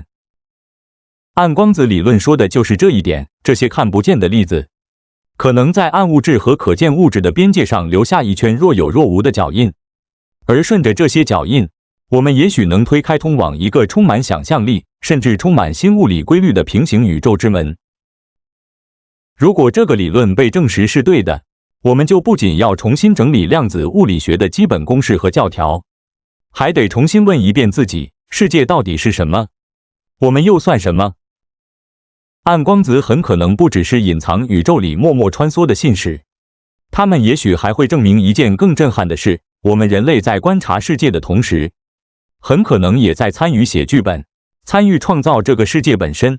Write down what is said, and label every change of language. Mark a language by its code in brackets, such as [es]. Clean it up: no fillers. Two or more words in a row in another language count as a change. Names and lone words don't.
[zh] 暗光子理論說的就是這一點，這些看不見的粒子可能在暗物質和可見物質的邊界上留下一圈若有若無的腳印，而順着這些腳印，我們也許能推開通往一個充滿想象力，甚至充滿新物理規律的平行宇宙之門。如果這個理論被證實是對的，我們就不僅要重新整理量子物理學的基本公式和教條，還得重新問一遍自己：世界到底是什麼？我們又算什麼？暗光子很可能不只是隱藏宇宙裡默默穿梭的信使，它們也許還會證明一件更震撼的事：我們人類在觀察世界的同時，很可能也在參與寫劇本，參與創造這個世界本身。